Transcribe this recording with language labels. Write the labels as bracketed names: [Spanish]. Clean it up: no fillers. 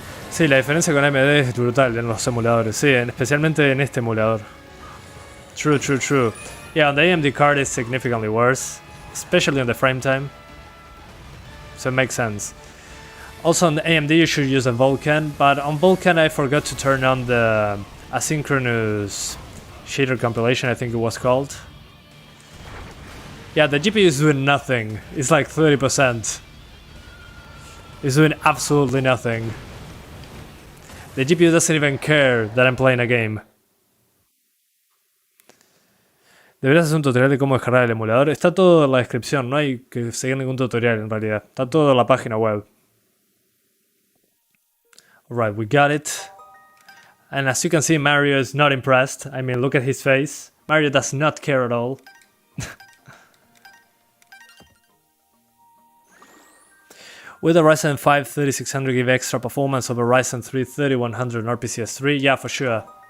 [Spanish] Sí, la diferencia con AMD es brutal en los emuladores, sí, especialmente en este emulador. [English] True, true, true. Yeah, on the AMD card is significantly worse, especially on the frame time. So it makes sense. Also on the AMD you should use a Vulkan, but on Vulkan I forgot to turn on the asynchronous shader compilation, I think it was called. Yeah, the GPU is doing nothing. It's like 30%. It's doing absolutely nothing. The GPU doesn't even care that I'm playing a game. [Spanish] Deberías hacer un tutorial de cómo descargar el emulador. Está todo en la descripción, no hay que seguir ningún tutorial en realidad. Está todo en la página web. [English] Alright, we got it. And as you can see, Mario is not impressed. I mean, look at his face. Mario does not care at all. With a Ryzen 5 3600 give extra performance over Ryzen 3 3100 and RPCS3, yeah, for sure.